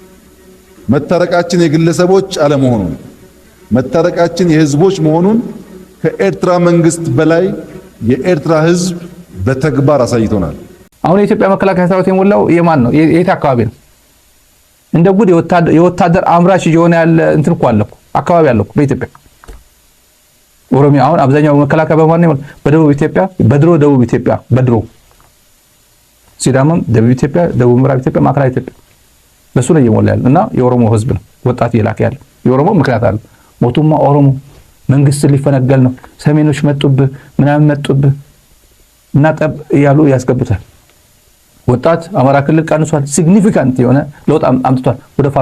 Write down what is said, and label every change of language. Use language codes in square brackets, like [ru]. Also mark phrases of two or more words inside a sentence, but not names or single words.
[am] መታረቃችን የግለሰቦች አለመሆኑን መታረቃችን የህዝቦች መሆኑን ከኤርትራ መንግስት በላይ የኤርትራ ህዝብ በተግባር አሳይቶናል። አሁን የኢትዮጵያ መከላከያ ሰራዊት የሞላው የማን ነው? የት አካባቢ ነው? እንደ ጉድ የወታደር አምራች እየሆነ ያለ እንትን እኮ አለ እኮ አካባቢ አለ እኮ በኢትዮጵያ ኦሮሚያ። አሁን አብዛኛው መከላከያ በማን ነው? በደቡብ ኢትዮጵያ፣ ደቡብ ኢትዮጵያ፣ ሲዳማም ደቡብ ኢትዮጵያ፣ ደቡብ ምዕራብ ኢትዮጵያ፣ ማዕከላዊ ኢትዮጵያ በሱ ነው እየሞላ ያለ እና የኦሮሞ ህዝብ ነው ወጣት እየላከ ያለ። የኦሮሞ ምክንያት አለ። [om] ሞቱማ ኦሮሞ [am] መንግስት ሊፈነገል ነው፣ ሰሜኖች መጡብህ ምናምን መጡብህ እና ጠብ እያሉ ያስገቡታል። ወጣት አማራ ክልል ቀንሷል። ሲግኒፊካንት የሆነ ለውጥ አምጥቷል። ወደ ፋኖ